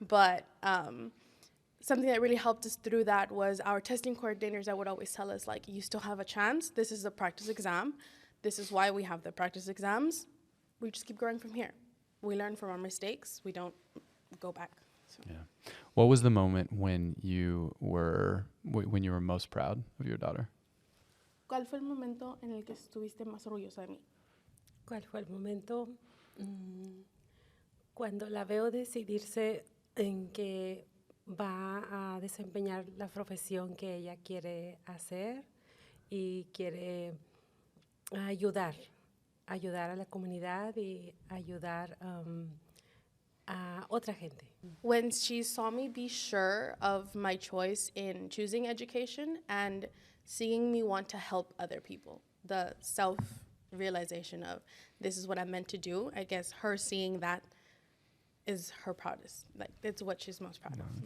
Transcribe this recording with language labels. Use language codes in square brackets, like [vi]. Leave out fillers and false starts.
[en] But something that really helped us through that was our testing coordinators that would always tell us, like, you still have a chance. This is a practice exam. This is why we have the practice exams. We just keep growing from here. We learn from our mistakes. We don't go back. So. Yeah. What was the moment when you were most proud of your daughter? [es] ¿Cuál fue el momento en el que estuviste más orgullosa de mí? ¿Cuál fue el momento? Cuando la veo decidirse en que va a desempeñar la profesión que ella quiere hacer y quiere ayudar a la comunidad y ayudar a otra gente. [en] When she saw me be sure of my choice in choosing education and seeing me want to help other people, the self-realization of this is what I'm meant to do, I guess her seeing that is her proudest. Like, it's what she's most proud of.